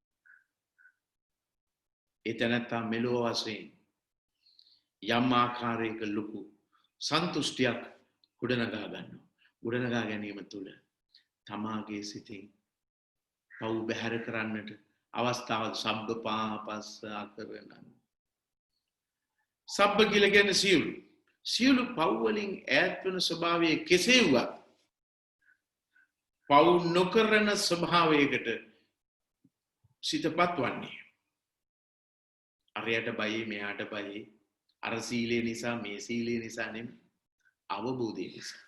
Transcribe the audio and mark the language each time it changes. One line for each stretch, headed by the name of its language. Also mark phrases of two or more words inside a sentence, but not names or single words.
Sinhala: ඒ තැනත්තා මෙලොව වශයෙන් යම් ආකාරයක ලොකු සන්තුෂ්ටියක් ගොඩනගා ගන්නවා. ගොඩනගා ගැනීම තුළ තමාගේ සිතින් පව් බැහැර කරන්නට අවස්ථාව
Pali: සබ්බ පාපස්ස අකරණං.
Sinhala: සබ්බ කියලා කියන්නේ සියලු. සියලු පව් වලින් ඈත් වෙන ස්වභාවය කෙසේ වුවත් පව් නොකරන ස්වභාවයකට සිතපත් වන්නේ. අරයට බයේ මෙයාට බයේ අර සීලය නිසා මේ සීලය නිසා නෙමෙයි අවබෝධය නිසා.